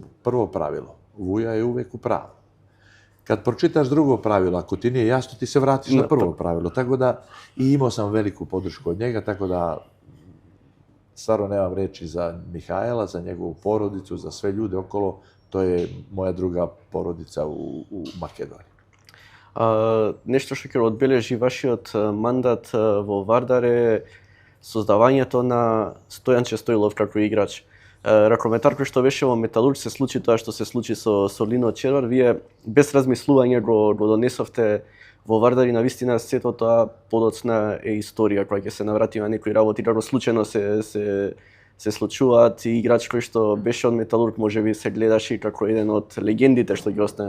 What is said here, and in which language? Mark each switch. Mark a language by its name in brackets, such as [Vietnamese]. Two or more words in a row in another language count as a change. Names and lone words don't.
[Serbian] Prvo pravilo, Vuja je uvek u pravu. Kad pročitaš drugo pravilo, ako ti nije jasno, ti se vratiš na prvo pravilo. Tako da, i imao sam veliku podršku od njega, tako da stvarno nemam reči za Mihajla, za njegovu porodicu, za sve ljude okolo. To je moja druga porodica u Makedoniji. [Macedonian] Нешто што ќе одбележи вашиот мандат во Вардар е создавањето на Стојанче Стоилов како играч. Ракометар кој што беше во Металург, се случи тоа што се случи со Лино Червар. Вие без размислување го донесовте во Вардар и навистина сето тоа подоцна е историја која ќе се наврати на некои работи како случајно се случуваат, и играч кој што беше од Металург можеби се гледаше како еден од легендите што ги остана.